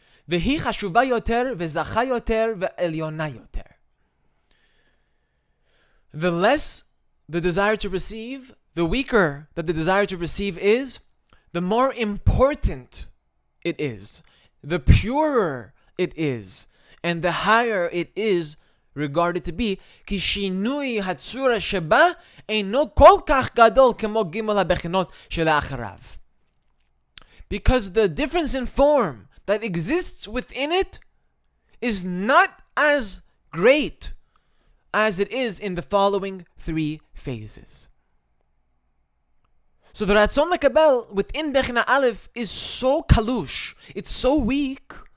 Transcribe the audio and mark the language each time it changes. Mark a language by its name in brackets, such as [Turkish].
[Hebrew] V'hi chashuva yoter v'zacha yoter v'elyona yoter. [English] The less the desire to receive, the weaker that the desire to receive is, the more important it is, the purer it is, and the higher it is regarded to be, [Hebrew] כי שינוי הצורה שבה אינו כל כך גדול כמו גימל הבחינות שלאחריו. [English] Because the difference in form that exists within it is not as great as it is in the following three phases. So the Ratzon Lekabel within Bechina Aleph is so kalush, it's so weak.